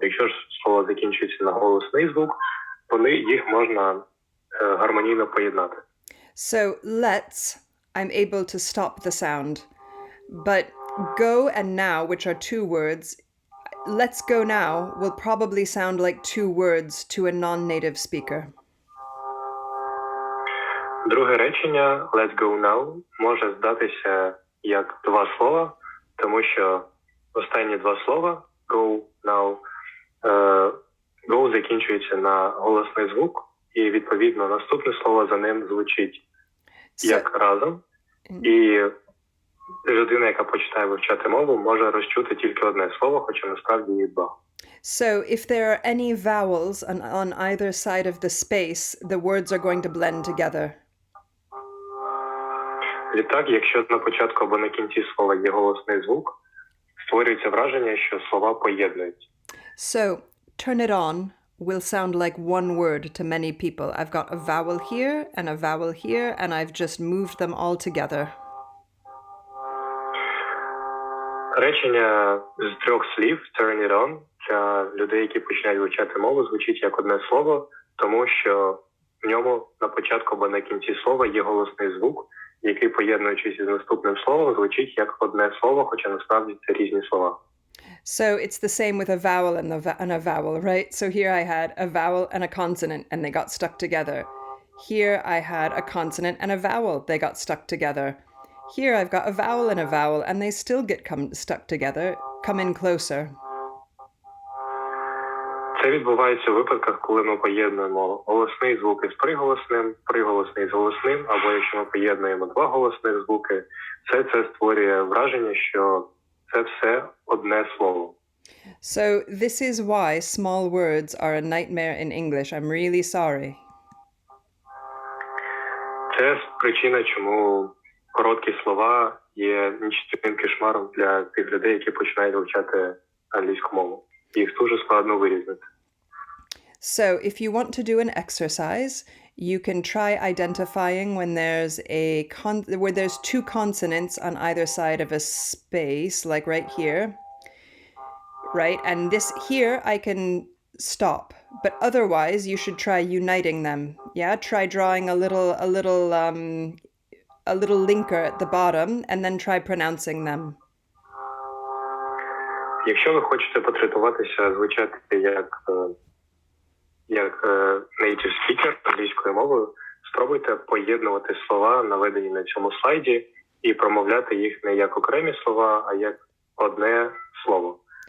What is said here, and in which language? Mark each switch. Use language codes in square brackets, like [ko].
[uk] Якщо ж слово закінчується на голосний звук, їх можна гармонійно поєднати. [en] So let's, I'm able to stop the sound. But go and now, which are 2 words, let's go now will probably sound like two words to a non-native speaker. [uk] Друге речення [en] let's go now [uk] може здатися як два слова, тому що останні два слова [en] go now go [uk] закінчується на голосний звук, і відповідно наступне слово за ним звучить як разом. І людина, яка починає вивчати мову, може розчути тільки одне слово, хоча насправді їх два. [en] So if there are any vowels on either side of the space, the words are going to blend together. [uk] Відтак, якщо на початку або на кінці слова є голосний звук, створюється враження, що слова поєднуються. [en] So turn it on will sound like one word to many people. I've got a vowel here and a vowel here, and I've just moved them all together. [uk] Речення з трьох слів [en] turn it on [uk] для людей, які починають вивчати мову, звучить як одне слово, тому що в ньому на початку або на кінці слова є голосний звук, який, поєднуючись із наступним словом, звучить як одне слово, хоча насправді це різні слова. [en] So it's the same with a vowel and a vowel, right? So here I had a vowel and a consonant, and they got stuck together. Here I had a consonant and a vowel. They got stuck together. Here I've got a vowel and a vowel, and they still get stuck together. Come in closer. [uk] Це відбувається у випадках, коли ми поєднуємо голосний звук із приголосним, приголосний з голосним, або якщо ми поєднуємо два голосних звуки, це створює враження, що це все одне слово. [en] So this is why small words are a nightmare in English. I'm really sorry. [uk] Це причина, чому короткі слова є нічним кошмаром для тих людей, які починають вивчати англійську мову. Їх дуже складно вирізнити. [en] So if you want to do an exercise, you can try identifying when there's two consonants on either side of a space, like right here, right? And this here I can stop, but otherwise you should try uniting them. Yeah, try drawing a little linker at the bottom, and then try pronouncing them. [uk] Якщо ви хочете потренуватися звучати як native speaker англійською мовою, спробуйте поєднувати слова, наведені на цьому слайді, і промовляти їх не як окремі слова, а як одне слово.